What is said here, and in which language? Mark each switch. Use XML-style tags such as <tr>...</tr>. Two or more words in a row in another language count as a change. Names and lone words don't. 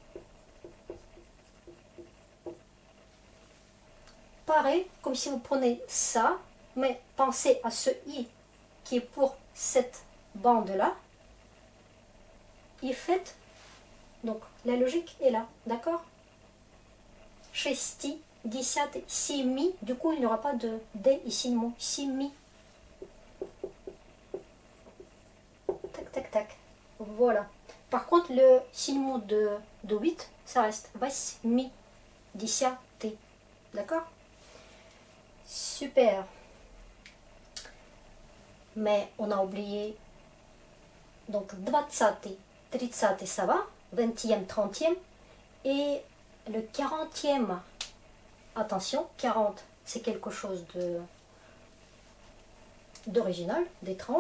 <fr>Pareil, comme si vous prenez ça, mais pensez à ce i qui est pour cette bande-là. Et faites, donc la logique est là, d'accord?</fr> <ru>Шести, десятый, семи,</ru> <fr>du coup il n'y aura pas de D ici le mot, simi. Tac, tac, tac. Voilà. Par contre, le signe de 8, ça reste</fr> <ru>восьми, десятый.</ru> <fr>D'accord? Super. Mais on a oublié. Donc, 20, 30, ça va. 20e, 30e. Et le 40e. Attention, 40, c'est quelque chose d'original, d'étrange.</fr>